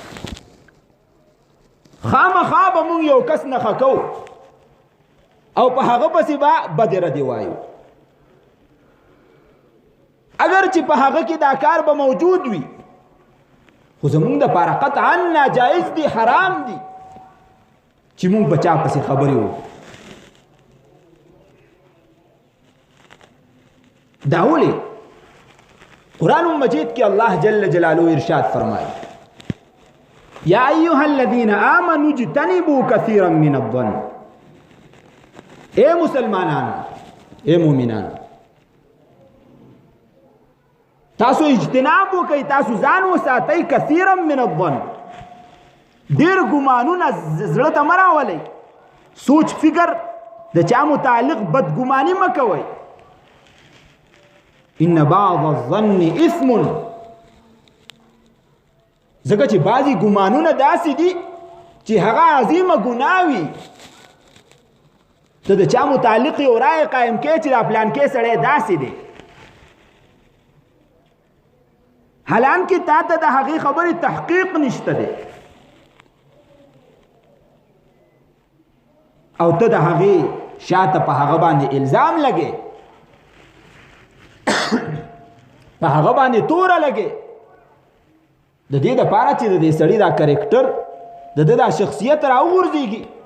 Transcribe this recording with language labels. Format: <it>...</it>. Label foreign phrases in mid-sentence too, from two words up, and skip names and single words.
<ps>خامخا به مونږ یو کس نښه کوو او په هغه پسې به بدې ردې وایو، اگر چې په هغه کې دا کار به موجود وي خو زمونږ دپاره قطعا ناجایز دي، حرام دي چې مونږ په چا پسې خبرې وکړو. دا ولې قرآن مجید کې الله</ps> <ar>جل جلاله</ar> <ps>ارشاد فرمایي</ps> <ar>یا ایها الذین آمنوا اجتنبوا کثیرا من الظن،</ar> <ps>اے مسلمانانو، اے مومنانو، تاسو اجتناب وکئ، تاسو ځان وساتئ</ps> <ar>کثیرا من الظن،</ar> <ps>ډیر ګمانونه زړه ته مه راولئ، سوچ فکر د چا متعلق بدګماني مه کوئ.</ps> <ar>ان بعض الظن اثم،</ar> <ps>ځکه چې بعضی ګمانونه داسې دي چې هغه عظیمه ګناه وي، ته د چا متعلق یو رایې قایم کړې چې دا پلانکې سړی داسې دی، حالانکه تا ته د هغې خبرې تحقیق نشته دی او ته د هغې شاته په هغه باندې الزام لګې، په هغه باندې توره لګې، د دې دپاره چې د دې سړي دا کرکټر د ده دا شخصیت راوغورځېږي.</ps>